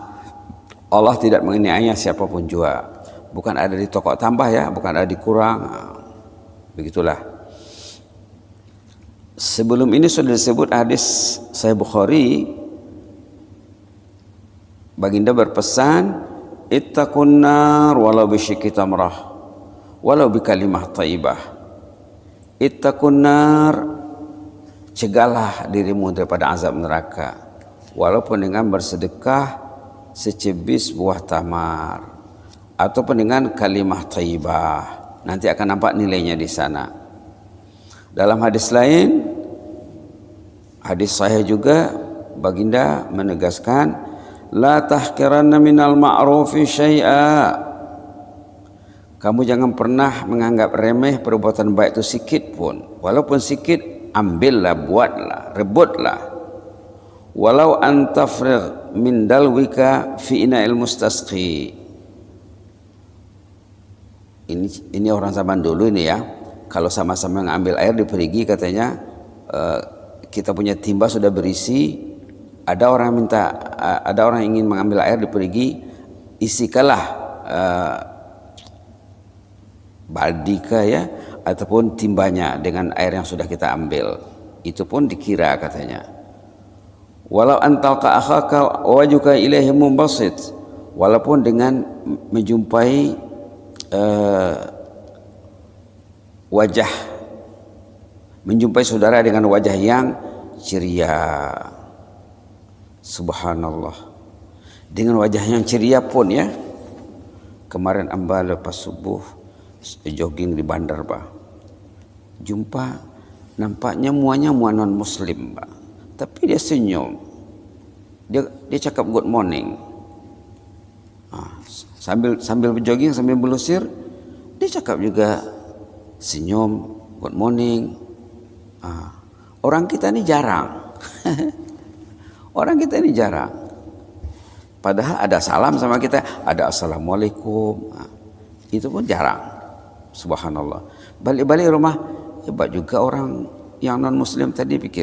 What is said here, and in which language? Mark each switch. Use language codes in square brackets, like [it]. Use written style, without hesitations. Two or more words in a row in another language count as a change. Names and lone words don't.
[ms] Allah tidak menganiaya siapapun juga, bukan ada di toko tambah ya, bukan ada dikurang. Begitulah. Sebelum ini sudah disebut hadis Sahih Bukhari, baginda berpesan, [ar] اتقوا النار ولو بشق تمرة ولو بكلمة طيبة. اتقوا النار, [ms] cegahlah dirimu daripada azab neraka walaupun dengan bersedekah secebis buah tamar ataupun dengan [ar] كلمة طيبة. [ms] Nanti akan nampak nilainya di sana. Dalam hadis lain, hadis sahih juga, baginda menegaskan, [ar] لا تحقرن من المعروف شيئا. [ms] Kamu jangan pernah menganggap remeh perbuatan baik itu sikit pun. Walaupun sikit, ambillah, buatlah, rebutlah. [ar] ولو أن تفرغ من دلوك في إناء المستسقي. [ms] Ini orang zaman dulu ini ya. Kalau sama-sama mengambil air di perigi, katanya kita punya timba sudah berisi, ada orang yang ingin mengambil air di perigi, isikanlah baldika ya, ataupun timbanya dengan air yang sudah kita ambil. Itu pun dikira katanya. [ar] ولو أن تلقى أخاك ووجهك إليه منبسط, [ms] walaupun dengan menjumpai menjumpai saudara dengan wajah yang ceria. Subhanallah, dengan wajah yang ceria pun ya. Kemarin amba lepas subuh jogging di bandar bah, jumpa nampaknya muanya mua non muslim bah, tapi dia senyum, dia cakap [en] good morning. [ms] Sambil berjogging, sambil belusir, dia cakap juga senyum, [en] good morning. [ms] Orang kita ini jarang. Orang kita ini jarang. Padahal ada salam sama kita, ada assalamualaikum. Itu pun jarang. Subhanallah. Balik-balik rumah, hebat juga orang yang non muslim tadi pikir.